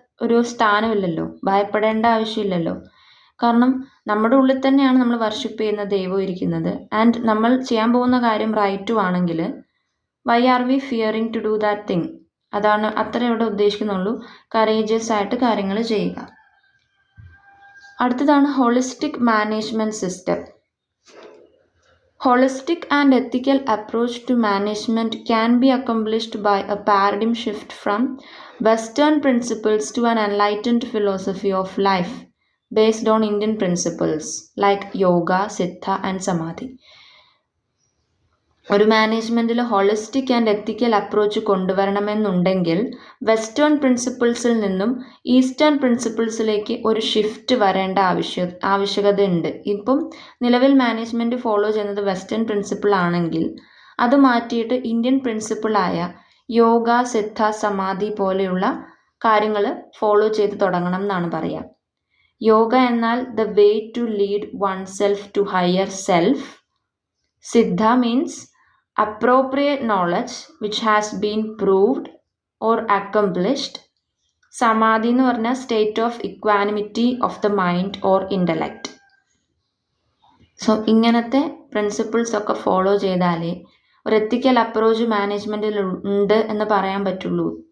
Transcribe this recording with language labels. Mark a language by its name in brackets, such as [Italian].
[Malayalam] ഒരു സ്ഥാനമില്ലല്ലോ, ഭയപ്പെടേണ്ട ആവശ്യമില്ലല്ലോ. കാരണം നമ്മുടെ ഉള്ളിൽ തന്നെയാണ് നമ്മൾ വർഷിപ്പ് ചെയ്യുന്ന ദൈവം ഇരിക്കുന്നത്. [English] and [Malayalam] നമ്മൾ ചെയ്യാൻ പോകുന്ന കാര്യം റൈറ്റും ആണെങ്കിൽ [English] Why are we fearing to do that thing? [Malayalam] അതാണ് അത്ര ഇവിടെ ഉദ്ദേശിക്കുന്നുള്ളൂ. കറേജിയസ് ആയിട്ട് കാര്യങ്ങൾ ചെയ്യുക. അടുത്തതാണ് holistic management system. [English] Holistic and ethical approach to management can be accomplished by a paradigm shift from Western principles to an enlightened philosophy of life based on Indian principles like yoga, siddha and samadhi. [Malayalam] ഒരു മാനേജ്മെൻറ്റിൽ holistic and ethical approach കൊണ്ടുവരണമെന്നുണ്ടെങ്കിൽ western പ്രിൻസിപ്പിൾസിൽ നിന്നും eastern പ്രിൻസിപ്പിൾസിലേക്ക് ഒരു shift വരേണ്ട ആവശ്യകതയുണ്ട്. ഇപ്പം നിലവിൽ management follow ചെയ്യുന്നത് western principle ആണെങ്കിൽ അത് മാറ്റിയിട്ട് ഇന്ത്യൻ പ്രിൻസിപ്പിളായ യോഗ, സിദ്ധ, സമാധി പോലെയുള്ള കാര്യങ്ങൾ ഫോളോ ചെയ്ത് തുടങ്ങണം എന്നാണ് പറയുക. [English] yoga [Malayalam] എന്നാൽ [English] The way to lead one self to higher self. Siddha means appropriate knowledge which has been proved or accomplished. Samadhi [Malayalam] എന്ന് പറഞ്ഞാൽ [English] State of equanimity of the mind or intellect. [Malayalam] So ഇങ്ങനത്തെ പ്രിൻസിപ്പിൾസ് ഒക്കെ ഫോളോ ചെയ്താലേ ഒരു എത്തിക്കൽ അപ്രോച്ച് മാനേജ്മെൻറ്റിൽ ഉണ്ട് എന്ന് പറയാൻ പറ്റുള്ളൂ.